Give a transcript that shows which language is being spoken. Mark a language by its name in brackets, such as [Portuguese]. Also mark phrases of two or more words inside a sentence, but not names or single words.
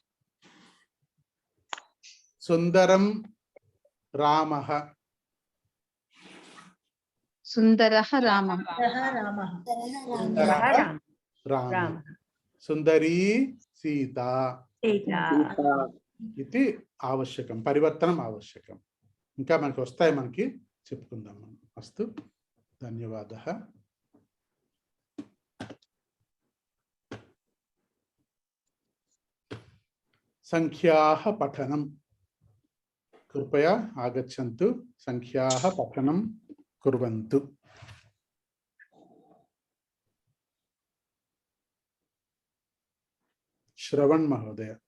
[Sanskrit] सुंदरं रामः सुंदरः रामः रामः सुंदरी सीता इति आवश्यकं परिवर्तनम् आवश्यकं [Telugu] ఇంకా మనకి వస్తాయి మనకి చెప్పుకుందాం [Sanskrit] అస్తు ధన్యవాదः संख्याः पठनं कृपया आगच्छन्तु संख्याः पठनं कुर्वन्तु श्रवण महोदय